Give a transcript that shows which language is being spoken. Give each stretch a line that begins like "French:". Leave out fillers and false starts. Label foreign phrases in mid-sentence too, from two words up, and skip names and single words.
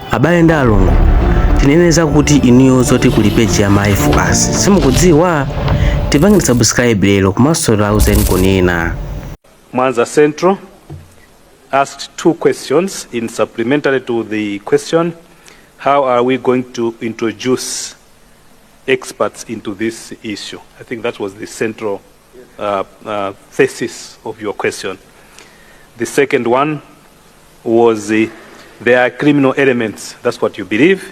Nyanja: abale ndi alongo tineneza kuti inuyo zoti kuli page ya My For Us simukudziwa tipangeni subscribe lero komanso lauzeni kunena.
English: Mwanza Central asked two questions in supplementary to the question, how are we going to introduce experts into this issue? I think that was the central thesis of your question. The second one was there are criminal elements, that's what you believe.